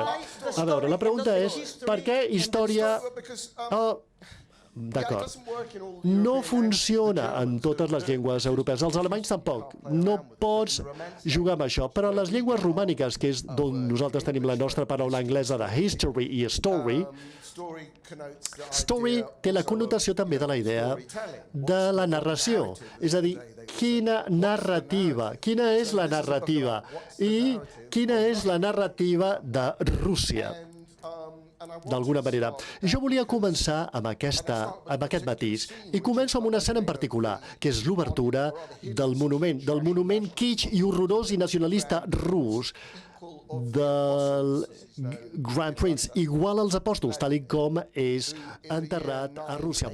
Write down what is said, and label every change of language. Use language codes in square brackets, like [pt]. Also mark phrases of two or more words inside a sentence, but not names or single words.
[ca] A veure, la pregunta és per què història... D'acord. No funciona en totes les llengües europees. Els alemanys tampoc. No pots jugar amb això. Però les llengües romàniques, que és d'on nosaltres tenim la nostra paraula anglesa de history i story, story té la connotació també de la idea de la narració. És a dir, quina narrativa, quina és la narrativa i quina és la narrativa de Rússia, d'alguna manera. Jo volia començar amb aquest matís i començo amb una escena en particular, que és l'obertura del monument kitsch i horrorós i nacionalista rus del Grand Prince, igual als apòstols, tal com és enterrat a Rússia.